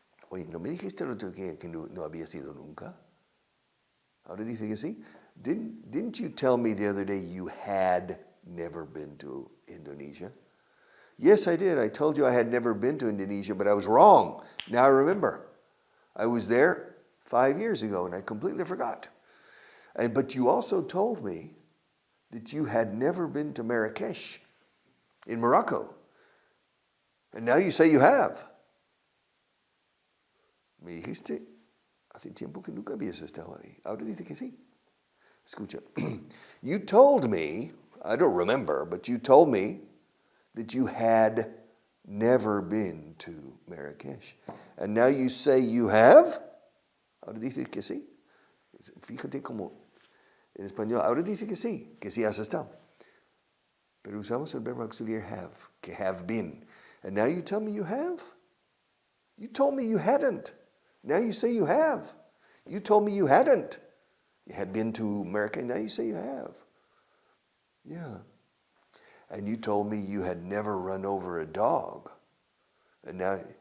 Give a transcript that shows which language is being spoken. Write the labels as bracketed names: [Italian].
[Spanish] Oye, ¿no me dijiste el otro día que no había sido nunca? Ahora dice que sí. [English] Didn't you tell me the other day you had never been to Indonesia? Yes, I did. I told you I had never been to Indonesia, but I was wrong. Now I remember. I was there 5 years ago, and I completely forgot. But you also told me that you had never been to Marrakesh in Morocco. And now you say you have. [Spanish] Me dijiste, hace tiempo que nunca habías estado ahí. Ahora dice que sí. Escucha. [English] You told me, I don't remember, but you told me that you had never been to Marrakesh. And now you say you have? [Spanish] Ahora dice que sí. Fíjate como en español, ahora dice que sí has estado. Pero usamos el verbo auxiliar have, que have been. [English] And now you tell me you have? You told me you hadn't. Now you say you have. You told me you hadn't. You had been to America, now you say you have. Yeah. And you told me you had never run over a dog. And now